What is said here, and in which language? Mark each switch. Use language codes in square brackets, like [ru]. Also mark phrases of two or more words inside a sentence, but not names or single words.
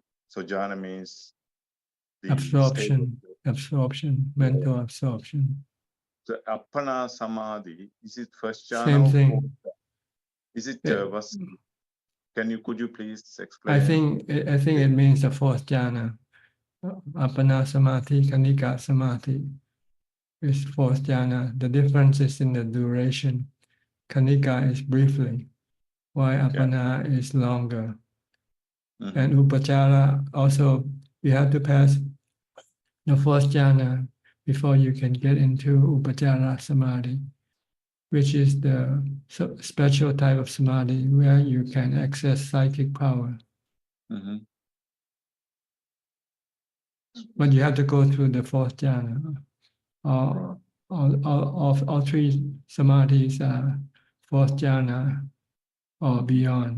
[en] So jhana means the Absorption, mental absorption. The [pi] appana samadhi, [en] is it first jhana? Same or thing. fourth? Is it could you please explain? I think it means the fourth jhana. [pi] Appana samadhi, kanika samadhi [en] is fourth jhana. The difference is in the duration. Kanika is briefly, while appana is longer. And upachara also, you have to pass the fourth jhana before you can get into [pi] upachara samadhi, [en] which is the special type of samadhi where you can access psychic power. But you have to go through the fourth jhana. All three samadhis are fourth jhana or beyond.